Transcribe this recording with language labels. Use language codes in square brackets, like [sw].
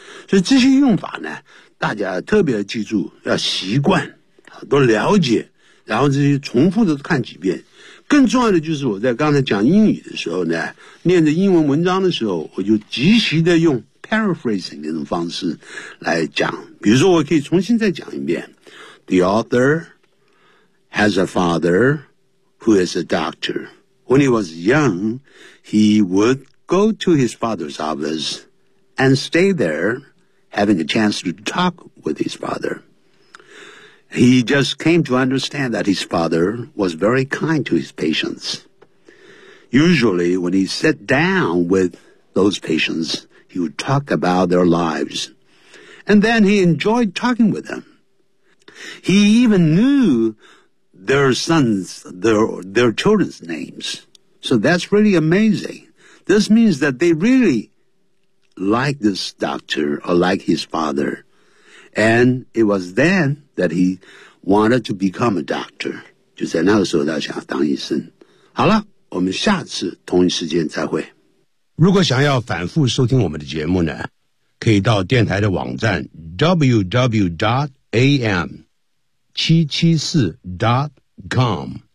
[zh] 所以这些用法呢大家特别记住要习惯都了解然后这些重复的看几遍。更重要的就是我在刚才讲英语的时候呢念着英文文章的时候我就及时的用 paraphrasing 那种方式来讲。比如说我可以重新再讲一遍。 [en] The author has a father,who is a doctor. When he was young, he would go to his father's office and stay there, having a chance to talk with his father. He just came to understand that his father was very kind to his patients. Usually, when he sat down with those patients, he would talk about their lives And then he enjoyed talking with them. He even knew their sons, their children's names. So that's really amazing. This means that they really like this doctor or like his father. And it was then that he wanted to become a doctor. [zh] 就在那个时候他想要当医生。好了，我们下次同一时间再会。如果想要反复收听我们的节目呢，可以到电台的网站 www.am774.com。